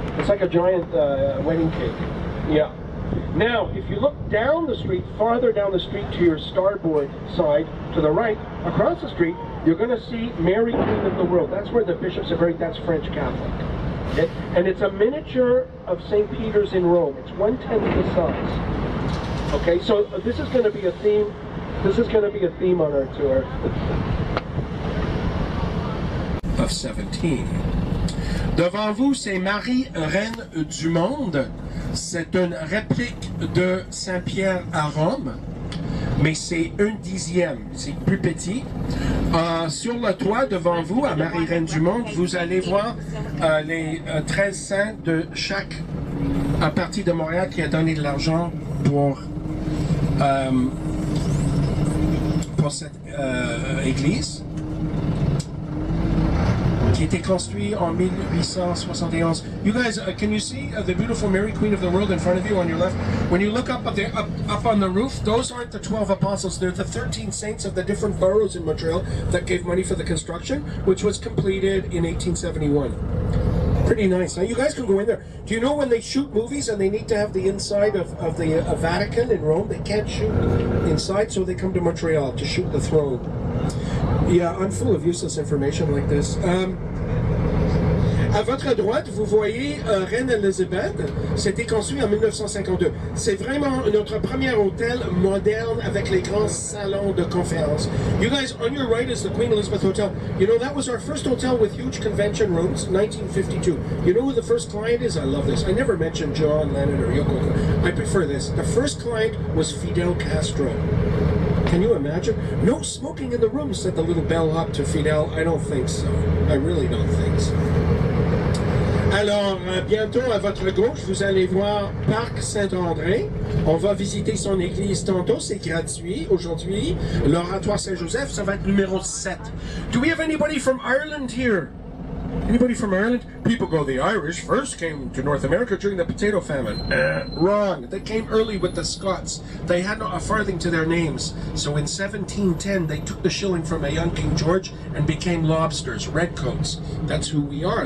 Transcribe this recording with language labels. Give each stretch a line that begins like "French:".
English: It's like a giant wedding cake. Yeah. Now, if you look down the street, farther down the street to your starboard side, to the right, across the street, you're going to see Mary Queen of the World. That's where the bishops are buried. That's French Catholic. Okay? And it's a miniature of St. Peter's in Rome. It's 1/10 the size. Okay, so this is going to be a theme. This is going to be a theme on our tour. Of 17.
French: Devant vous, c'est Marie, reine du monde. C'est une réplique de Saint-Pierre à Rome, mais c'est 1/10, c'est plus petit. Sur le toit, devant vous, à Marie, reine du monde, vous allez voir les 13 saints de chaque partie de Montréal qui a donné de l'argent pour cette église, qui a été construit en 1871.
English: You guys, can you see the beautiful Mary Queen of the World in front of you on your left? When you look up on the roof, those aren't the 12 apostles. They're the 13 saints of the different boroughs in Montreal that gave money for the construction, which was completed in 1871. Pretty nice. Now you guys can go in there. Do you know when they shoot movies and they need to have the inside of the Vatican in Rome? They can't shoot inside, so they come to Montreal to shoot the throne. Yeah, I'm full of useless information like this.
French: À votre droite, vous voyez Reine Elizabeth. C'était construit en 1952. C'est vraiment notre premier hôtel moderne avec les grands salons de conférence.
English: You guys, on your right is the Queen Elizabeth Hotel. You know, that was our first hotel with huge convention rooms, 1952. You know who the first client is? I love this. I never mentioned John Lennon or Yoko Ono. I prefer this. The first client was Fidel Castro. Can you imagine? No smoking in the room, said the little bellhop to Fidel. I don't think so. I really don't think so.
French: Alors, bientôt à votre gauche, vous allez voir Parc Saint-André. On va visiter son église tantôt, c'est gratuit aujourd'hui. L'oratoire Saint-Joseph, ça va être numéro 7.
English: Do we have anybody from Ireland here? Anybody from Ireland? People go, the Irish first came to North America during the potato famine. Wrong. They came early with the Scots. They had not a farthing to their names. So in 1710, they took the shilling from a young King George and became lobsters, redcoats. That's who we are.